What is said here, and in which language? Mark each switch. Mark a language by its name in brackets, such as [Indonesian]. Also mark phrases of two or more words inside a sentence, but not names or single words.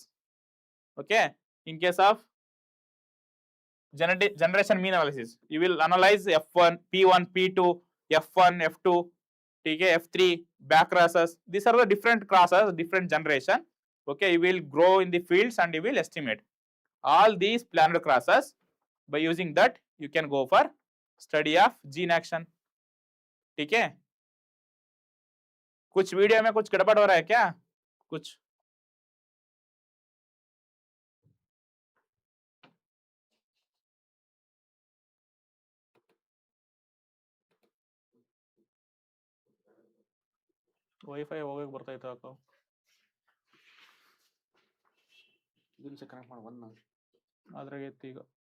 [English] Okay, in case of generation mean analysis, you will analyze F1, P1, P2, F1, F2, okay, F3, back crosses. These are the different crosses, different generation. Okay, you will grow in the fields and you will estimate all these planned crosses. By using that you can go for study of gene action. [Hindi] ठीक है, कुछ वीडियो में कुछ गड़बड़ हो रहा है क्या? [Kannada] कुछ ವೈಫೈ ಹೋಗಕ್ಕೆ ಬರ್ತೈತೆ ಅಕ್ಕ, ಇದನ್ನ ಕನೆಕ್ಟ್ ಮಾಡಿ ಬಂದ ಅದ್ರಾಗ ಎತ್ತಿ ಈಗ.